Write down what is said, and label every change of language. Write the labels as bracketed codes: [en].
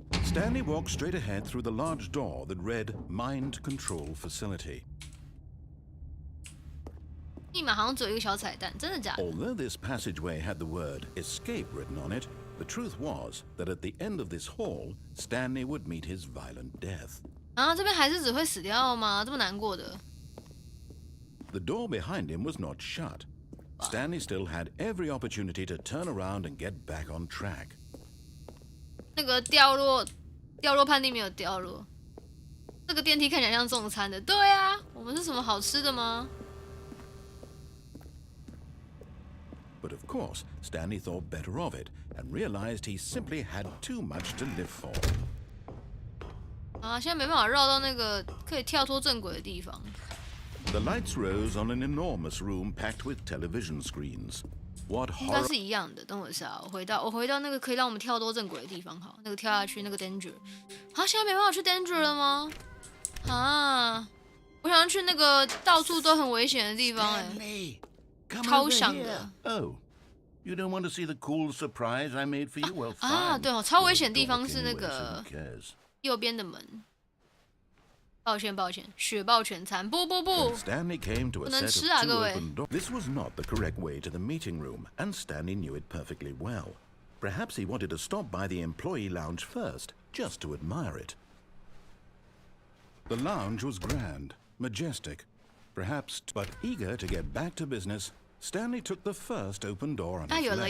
[en] Stanley walked straight ahead through the large door that read Mind Control Facility. [zh] 密码好像只有一个小彩蛋，真的假的？ [en] Although this passageway had the word escape written on it, the truth was that at the end of this hall, Stanley would meet his violent death. [zh] 啊，这边还是只会死掉吗？这么难过的。 [en] The door behind him was not shut. Stanley still had every opportunity to turn around and get back on track. [zh] 那个掉落判定没有掉落。这个电梯看起来像送餐的，对啊，我们是什么好吃的吗？ [en] But of course, Stanley thought better of it and realized he simply had too much to live for. [zh] 啊，现在没办法绕到那个可以跳脱正轨的地方。 [en] The lights rose on an enormous room packed with television screens. What [zh] 应该 [en] horror! [zh] 是一样的。等我一下，我回到那个可以让我们跳脱正轨的地方。好，那个跳下去那个 danger。啊，现在没办法去 danger 了吗？啊，我想要去那个到处都很危险的地方哎。超想的。 [en] Oh, you don't want to see the cool surprise I made for you? Well, fine. [zh] 啊，对哦，超危险的地方是那个右边的门。抱歉，雪豹全餐，不， [en] Stanley came to a set of two open doors. This was not the correct way to the meeting room, and Stanley knew it perfectly well. Perhaps he wanted to stop by the employee lounge first, just to admire it. The lounge was grand, majestic, perhaps, but eager to get back to business, Stanley took the first open door on his left.